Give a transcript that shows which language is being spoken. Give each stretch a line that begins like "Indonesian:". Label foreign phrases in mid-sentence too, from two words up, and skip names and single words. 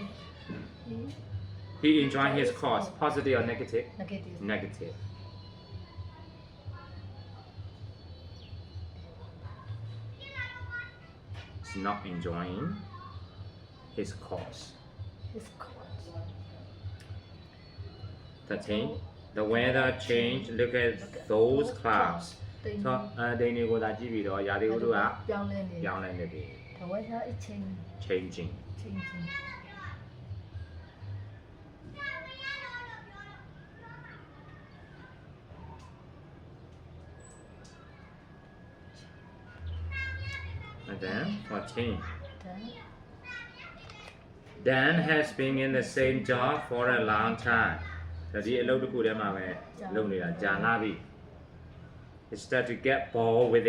English: he enjoyed his course positive or negative negative he's not enjoying his course his course 13 the weather changed look at those clouds
Burmese: ဆိုတော့ဒိန်တွေကိုသာကြည့်ပြီးတော့ရာသီဥတုက ပြောင်းလဲနေ ပြောင်းလဲနေပြီ
English: The weather is changing changing and then 14 then Dan has been in the same job for a long time
Burmese: ဒီအလုပ်တစ်ခုထဲမှာပဲလုပ်နေတာကြာလာပြီ
English: He started to get bored with it